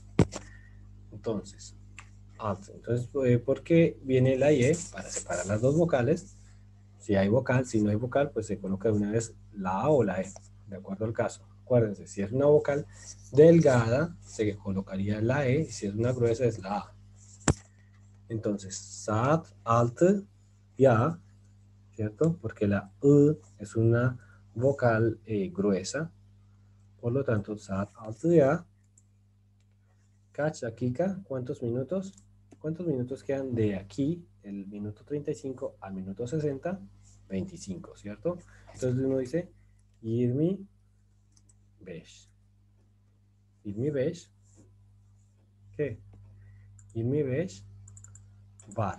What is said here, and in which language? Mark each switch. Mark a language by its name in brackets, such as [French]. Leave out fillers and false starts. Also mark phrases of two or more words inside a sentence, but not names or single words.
[Spanish] Entonces, ¿por qué viene la IE? Para separar las dos vocales. Si hay vocal, si no hay vocal, pues se coloca de una vez la A o la E, de acuerdo al caso. Acuérdense, si es una vocal delgada, se colocaría la E, y si es una gruesa, es la A. Entonces, [Turkish] saat, altı, ya, [Spanish] ¿cierto? Porque la U es una vocal gruesa. Por lo tanto, [Turkish] saat, altı, ya. Kaç dakika? [Spanish] ¿Cuántos minutos? ¿Cuántos minutos quedan de aquí, el minuto 35 al minuto 60? 25, ¿cierto? Entonces uno dice 25. 25. [Turkish] ¿Qué? 25 var.